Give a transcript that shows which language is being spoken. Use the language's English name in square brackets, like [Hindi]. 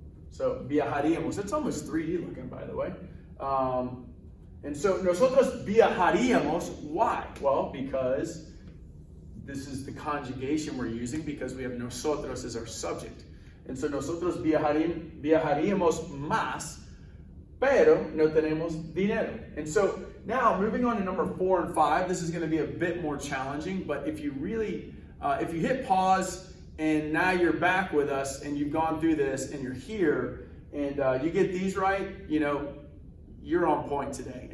[English] So viajaríamos. It's almost 3D looking, by the way. And so [Spanish] nosotros viajaríamos. [English] Why? Well, because this is the conjugation we're using because we have nosotros as our subject. And so [Spanish] nosotros viajaríamos más, pero no tenemos dinero. [English] And so now moving on to number 4 and 5, this is going to be a bit more challenging, but if you really, if you hit pause and now you're back with us and you've gone through this and you're here and you get these right, you know, you're on point today.